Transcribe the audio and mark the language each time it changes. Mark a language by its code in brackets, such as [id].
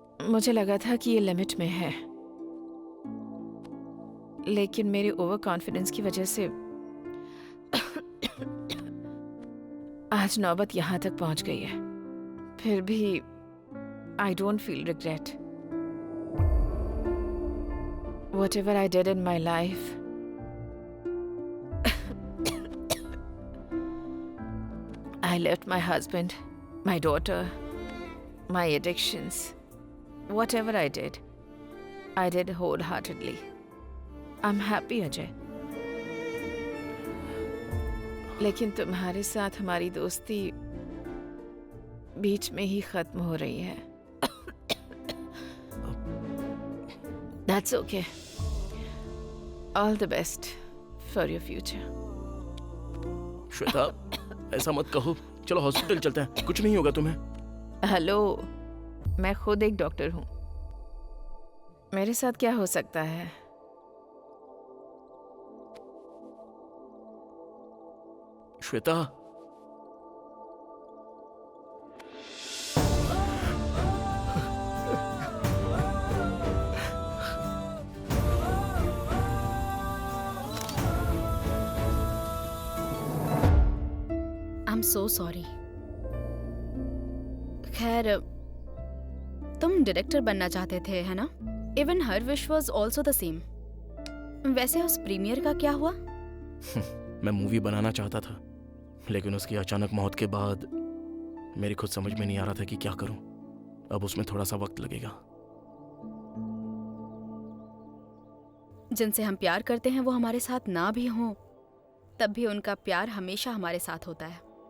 [hi] मुझे लगा था कि ये लिमिट में है, लेकिन मेरे ओवर कॉन्फिडेंस की वजह से आज नौबत यहाँ तक पहुँच गई है। फिर भी [en] I don't feel regret. Whatever I did in my life, I left my husband, my daughter, my addictions. Whatever I did wholeheartedly. I'm happy, [hi] Ajay. लेकिन तुम्हारे साथ हमारी दोस्ती बीच में ही खत्म हो रही है। [en] That's okay. All the best for your future. [hi] Shweta, ऐसा मत कहो। चलो हॉस्पिटल चलते हैं, कुछ नहीं होगा तुम्हें। हेलो, मैं खुद एक डॉक्टर हूँ। मेरे साथ क्या हो सकता है? Shweta, [en] I'm so sorry. [hi] खैर, तुम डायरेक्टर बनना चाहते थे, है ना? [en] Even her wish was also the same. [hi] वैसे उस प्रीमियर का क्या हुआ? मैं मूवी बनाना चाहता था, लेकिन उसकी अचानक मौत के बाद मेरी खुद समझ में नहीं आ रहा था कि क्या करूं। अब उसमें थोड़ा सा वक्त लगेगा। जिनसे हम प्यार करते हैं वो हमारे साथ ना भी हों, तब भी उनका प्यार हमेशा हमारे साथ होता है।